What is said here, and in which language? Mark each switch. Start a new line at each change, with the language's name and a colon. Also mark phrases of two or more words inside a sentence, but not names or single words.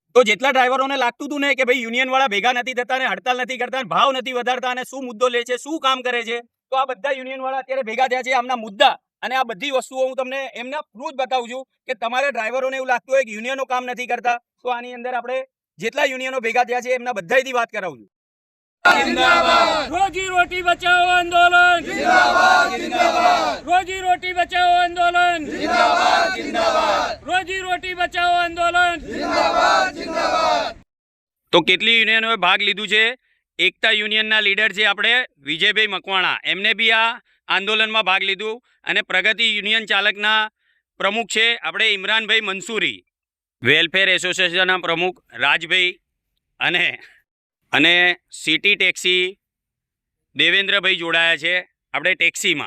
Gujarati: તો જેટલા ડ્રાઈવરોને લાગતું હતું ને કે ભાઈ યુનિયન વાળા ભેગા નથી થતા ને હડતાલ નથી કરતા ને ભાવ નથી વધારતા અને શું મુદ્દો લે છે, શું કામ કરે છે, તો આ બધા યુનિયન વાળા અત્યારે ભેગા થયા છે આમના મુદ્દા અને આ બધી વસ્તુઓ હું તમને એમના થ્રુ જ બતાવું છું કે તમારે ડ્રાઈવરોને એવું લાગતું હોય કે યુનિયનો કામ નથી કરતા, તો આની અંદર આપણે જેટલા યુનિયનો ભેગા થયા છે એમના બધાથી વાત કરાવું છું।
Hindi: रोजी रोटी बचाओ आंदोलन जिंदाबाद जिंदाबाद, रोजी रोटी बचाओ आंदोलन जिंदाबाद जिंदाबाद, रोजी रोटी बचाओ आंदोलन जिंदाबाद जिंदाबाद।
Gujarati: તો કેટલી યુનિયનોએ ભાગ લીધું છે? એકતા યુનિયનના લીડર છે આપણે વિજયભાઈ મકવાણા, એમને બી આ આંદોલનમાં ભાગ લીધું અને પ્રગતિ યુનિયન ચાલકના પ્રમુખ છે આપણે ઇમરાનભાઈ મંસૂરી,
English: welfare associationના
Gujarati: પ્રમુખ રાજભાઈ અને સિટી ટેક્સી દેવેન્દ્રભાઈ જોડાયા છે આપણે ટેક્સીમાં।